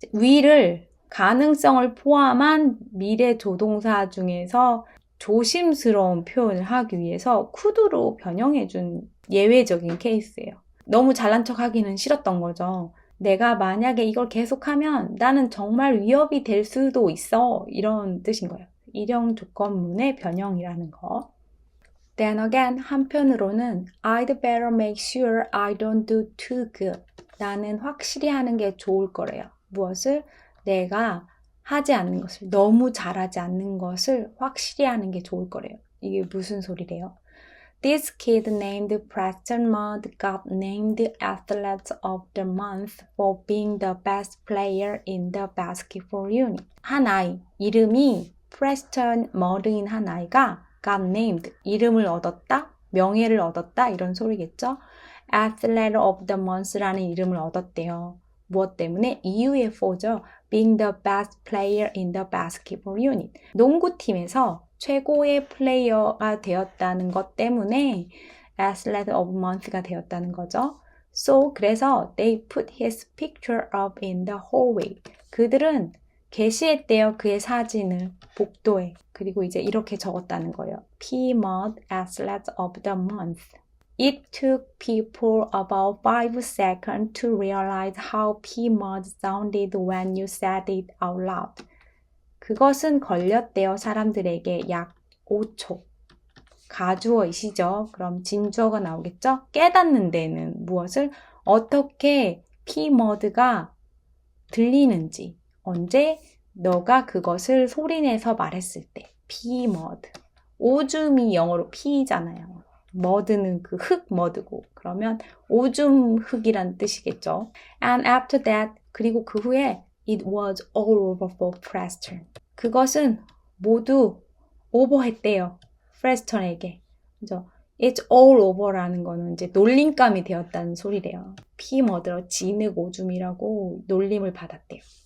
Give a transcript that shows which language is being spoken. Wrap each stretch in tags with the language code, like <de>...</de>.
<ko>will을 가능성을 포함한 미래 조동사 중에서 조심스러운 표현을 하기 위해서 could로 변형해준 예외적인 케이스예요. 너무 잘난 척 하기는 싫었던 거죠. 내가 만약에 이걸 계속하면 나는 정말 위협이 될 수도 있어. 이런 뜻인 거예요. 일형 조건문의 변형이라는 거.</ko> <en>Then again,</en> <ko>한편으로는</ko> <en>I'd better make sure I don't do too good.</en> <ko>나는 확실히 하는 게 좋을 거래요. 무엇을? 내가 하지 않는 것을, 너무 잘하지 않는 것을 확실히 하는 게 좋을 거래요. 이게 무슨 소리래요?</ko> <en>This kid named Preston Mudd got named Athlete of the Month for being the best player in the basketball unit.</en> <ko>한 아이, 이름이 Preston Mudd인 한 아이가</ko> <en>got named,</en> <ko>이름을 얻었다, 명예를 얻었다 이런 소리겠죠. Athlete of the Month라는 이름을 얻었대요. 무엇 때문에? EUFO죠.</ko> <en>Being the best player in the basketball unit.</en> <ko>농구팀에서 최고의 플레이어가 되었다는 것 때문에 Athlete of Month가 되었다는 거죠.</ko> <en>So,</en> <ko>그래서</ko> <en>they put his picture up in the hallway.</en> <ko>그들은 게시했대요. 그의 사진을 복도에. 그리고 이제 이렇게 적었다는 거예요.</ko> <en>P. Mudd, Athlete of the Month. It took people about 5 seconds to realize how P. Mudd sounded when you said it out loud.</en> <ko>그것은 걸렸대요. 사람들에게 약 5초. 가주어이시죠. 그럼 진주어가 나오겠죠? 깨닫는 데는 무엇을? 어떻게 P. Mudd가 들리는지. 언제? 너가 그것을 소리내서 말했을 때.</ko> <en>P. Mudd.</en> <ko>오줌이 영어로 P잖아요. 머드는 그 흙 머드고 그러면 오줌 흙이란 뜻이겠죠.</ko> <en>And after that,</en> <ko>그리고 그 후에</ko> <en>it was all over for Preston.</en> <ko>그것은 모두 오버했대요. 프레스턴에게. 그죠?</ko> <en>It's all over</en> <ko>라는 거는 이제 놀림감이 되었다는 소리래요. 피 머드러 진흙 오줌이라고 놀림을 받았대요.</ko>